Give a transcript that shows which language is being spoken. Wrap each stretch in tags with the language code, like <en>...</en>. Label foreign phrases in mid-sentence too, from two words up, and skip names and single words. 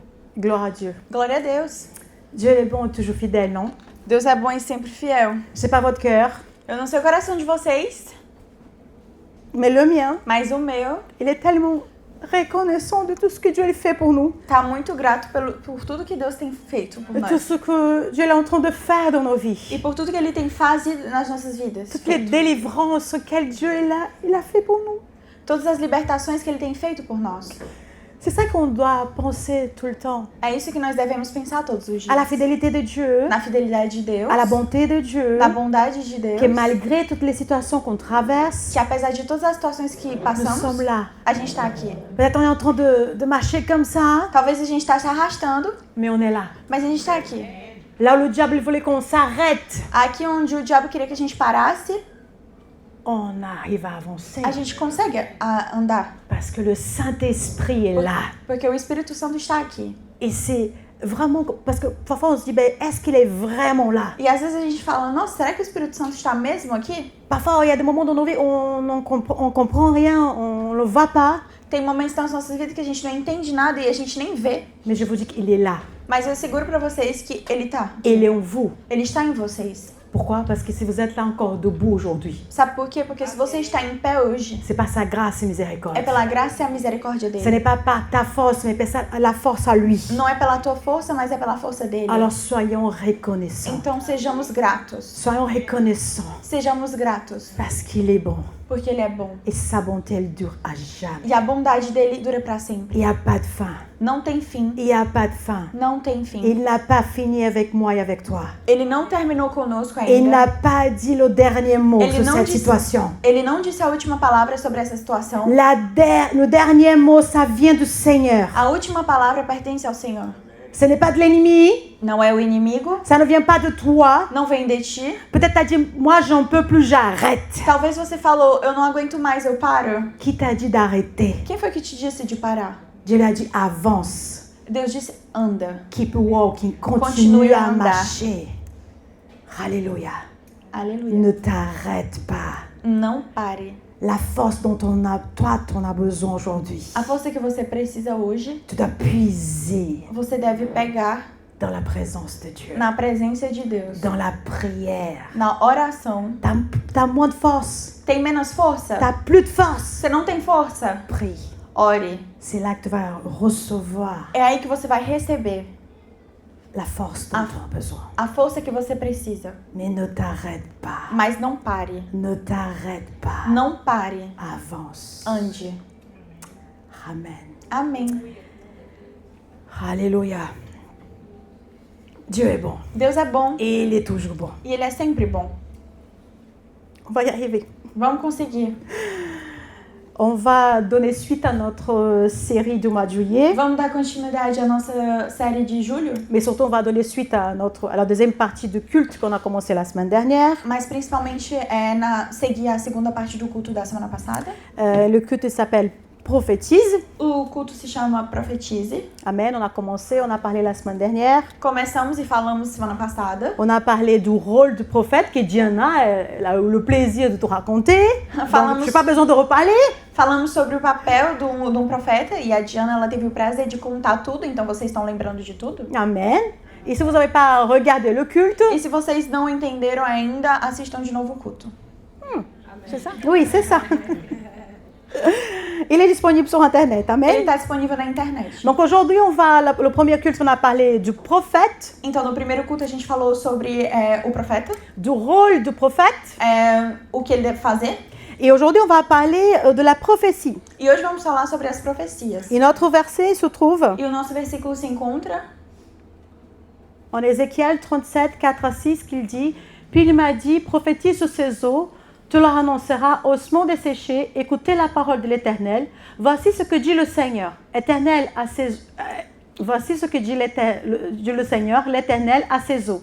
<fr>Gloire à Dieu.</fr> <pt>Glória a Deus.</pt> <fr>Dieu est bon et toujours fidèle, non?</fr> <pt>Deus é bom e sempre fiel.</pt> <fr>Je sais pas votre cœur,</fr> <pt>Eu não sei o coração de vocês,</pt> <fr>mais le mien,</fr> <pt>mas o meu</pt> <fr>il est tellement reconnaissant de tout ce que Dieu a fait pour nous,</fr> <pt>tá muito grato por tudo que Deus tem feito por</pt> <fr>de tout</fr> <pt>nós.</pt> <fr>ce que Dieu est en train de faire dans nos</fr> <pt>E</pt> <fr>vies.</fr> <pt>por tudo que Ele tem fazido nas nossas vidas.</pt> <fr>Toutes les délivrances qu'elle Dieu il a fait pour nous.</fr> <pt>Todas as libertações que Ele tem feito por nós.</pt> <fr>C'est ça qu'on doit penser tout le temps.</fr> <pt>É isso que nós devemos pensar todos os</pt> <fr>À la</fr> <pt>dias.</pt> <fr>fidélité de Dieu,</fr> <pt>Na fidelidade de Deus,</pt> <fr>à la bonté de Dieu,</fr> <pt>na bondade de Deus,</pt> <fr>que malgré toutes les situations qu'on traverse,</fr> <pt>que apesar de todas as situações que</pt> <fr>nous</fr> <pt>passamos,</pt> <fr>sommes là.</fr> <pt>a gente tá aqui.</pt> <fr>Peut-être on est en train de marcher comme ça,</fr> <pt>Talvez a gente tá se arrastando,</pt> <fr>mais on est là.</fr> <pt>mas a gente tá aqui.</pt> <fr>Là où le diable il voulait qu'on s'arrête,</fr> <pt>Aqui onde o diabo queria que a gente parasse,</pt> <fr>on arrive à avancer.</fr> <pt>a gente consegue andar.</pt> <fr>Parce que le Saint-Esprit est là.</fr> <pt>Porque o Espírito Santo está aqui.</pt> <fr>Et c'est vraiment... Parce que parfois on se dit, ben, est-ce qu'il est vraiment là?</fr> <pt>E às vezes a gente fala, nossa, será que o Espírito Santo está mesmo aqui?</pt> <fr>Parfois il y a des moments dans nos vies où on comprend rien, on ne le voit pas.</fr> <pt>Tem momentos nas nossas vidas que a gente não entende nada e a gente nem vê.</pt> <fr>Mais je vous dis qu'il est là.</fr> <pt>Mas eu asseguro pra vocês que Ele tá.</pt> <fr>Il est en vous.</fr> <pt>Ele está em vocês.</pt> <fr>Pourquoi? Parce que si vous êtes là encore debout aujourd'hui,</fr> <pt>Sabe por quê? Porque se você está em pé hoje,</pt> <fr>c'est par sa grâce et miséricorde.</fr> <pt>é pela graça e a misericórdia</pt> <fr>Ce</fr> <pt>dele.</pt> <fr>n'est pas par ta force, mais par la force à lui.</fr> <pt>Não é pela tua força, mas é pela força dele.</pt> <fr>Alors soyons reconnaissants.</fr> <pt>Então sejamos gratos.</pt> <fr>Soyons reconnaissants</fr> <pt>Sejamos gratos.</pt> <fr>parce qu'il est bon.</fr> <pt>Porque Ele é bom.</pt> <fr>Et sa bonté, elle dure à jamais.</fr> <pt>E a bondade dele dura pra sempre.</pt> <fr>Il n'y a pas de fin.</fr> <pt>Não tem fim.</pt> <fr>Il n'y a pas de fin.</fr> <pt>Não tem fim.</pt> <fr>Il n'a pas fini avec moi et avec toi.</fr> <pt>Ele não terminou conosco</pt> <fr>Il</fr> <pt>ainda.</pt> <fr>n'a pas dit le dernier mot</fr> <pt>Ele</pt> <fr>sur</fr> <pt>não</pt> <fr>cette</fr> <pt>disse-</pt> <fr>situation.</fr> <pt>Ele não disse a última palavra sobre essa situação.</pt> <fr>Le dernier mot, ça vient du Seigneur.</fr> <pt>A última palavra pertence ao Senhor.</pt> <fr>Ce n'est pas de l'ennemi.</fr> <pt>Não é o inimigo.</pt> <fr>Ça ne vient pas de toi.</fr> <pt>Não vem de ti.</pt> <fr>Peut-être t'as dit, moi, j'en peux plus, j'arrête.</fr> <pt>Talvez você falou, eu não aguento mais, eu paro.</pt> <fr>Qui t'a dit d'arrêter?</fr> <pt>Quem foi que te disse de parar?</pt> <fr>Dieu l'a dit, avance.</fr> <pt>Deus disse, anda.</pt> <en>Keep walking.</en> <pt>Continue</pt> <fr>Continue</fr> <pt>à</pt> <fr>à</fr> <pt>andar.</pt> <fr>marcher. Alléluia.</fr> <pt>Aleluia.</pt> <fr>Ne t'arrête pas.</fr> <pt>Não pare.</pt> <fr>La force dont toi, t'en as besoin aujourd'hui.</fr> <pt>A força que você precisa hoje,</pt> <fr>Tu dois puiser</fr> <pt>você deve pegar</pt> <fr>dans la présence de Dieu.</fr> <pt>na presença de Deus.</pt> <fr>Dans la prière.</fr> <pt>Na oração.</pt> <fr>T'as moins de force.</fr> <pt>Tem menos força?</pt> <fr>T'as plus de force.</fr> <pt>Você não tem força?</pt> <fr>Prie.</fr> <pt>Ore.</pt> <fr>C'est là que tu vas recevoir</fr> <pt>É aí que você vai receber</pt> <fr>la force dont tu as besoin.</fr> <pt>a força que você precisa.</pt> <fr>Mais ne t'arrête pas.</fr> <pt>Mas não pare.</pt> <fr>Ne t'arrête pas.</fr> <pt>Não pare.</pt> <fr>Avance.</fr> <pt>Ande.</pt> <fr>Amen.</fr> <pt>Amém.</pt> <fr>Alléluia. Dieu est bon.</fr> <pt>Deus é bom</pt> <fr>Et il est toujours bon.</fr> <pt>e Ele é sempre bom.</pt> <fr>On va y arriver.</fr> <pt>Vamos conseguir.</pt> <fr>On va donner suite à notre série du mois de juillet.</fr> <pt>Vamos dar continuidade à nossa série de julho,</pt> <fr>Mais surtout, on va donner suite à la deuxième partie du culte qu'on a commencé la semaine dernière.</fr> <pt>mas principalmente seguir a segunda parte do culto da semana passada.</pt> <fr>Le culte s'appelle Prophétise.</fr> <pt>O culto se chama Profetize.</pt> <fr>Amen. On a commencé, on a parlé la semaine dernière.</fr> <pt>Começamos e falamos semana passada.</pt> <fr>On a parlé du rôle du prophète que Diana a eu le plaisir de te raconter. Donc, je n'ai pas besoin de reparler.</fr> <pt>Falamos sobre o papel de um profeta e a Diana ela teve o prazer de contar tudo, então vocês estão lembrando de tudo.</pt> <fr>Amen. Et si vous n'avez pas regardé le culte,</fr> <pt>E se vocês não entenderam ainda, assistam de novo o culto.</pt> <fr>c'est ça? Oui, c'est ça. Il est disponible sur Internet.</fr> <pt>Ele</pt> <fr>Amen.</fr> <pt>está disponível na internet.</pt> <fr>Donc aujourd'hui, le premier culte, on a parlé du prophète,</fr> <pt>Então, no primeiro culto a gente falou sobre o profeta,</pt> <fr>du rôle du prophète.</fr> <pt>o que ele deve fazer.</pt> <fr>Et aujourd'hui, on va parler de la prophétie.</fr> <pt>E hoje vamos falar sobre as profecias.</pt> <fr>Et notre verset se trouve</fr> <pt>E o nosso versículo se encontra</pt> <fr>en Ézéchiel 37, 4 à 6, qu'il dit « Puis il m'a dit, prophétise sur ces eaux, tu leur annonceras, ossements desséchés, écoutez la parole de l'Éternel. Voici ce que dit le Seigneur. Voici ce que dit le Seigneur, l'Éternel à ses eaux.</fr>